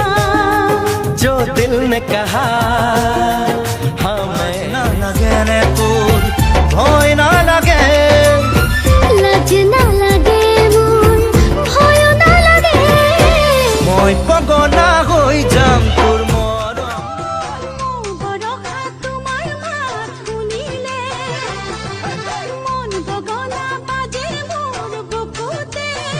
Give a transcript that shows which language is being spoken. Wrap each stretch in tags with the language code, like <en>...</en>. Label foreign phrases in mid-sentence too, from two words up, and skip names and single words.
<hi>जो दिल ने कहा हमें ना लगे रे</hi> <bn>তোর ভয় না লাগে</bn> <as>লাজ না লাগে মোৰ ভয় না লাগে মই পগলা হৈ যাম তোৰ বৰষা তোমাৰ মাত শুনিলে মন গগনা বাজে মোৰ বুকুতে</as>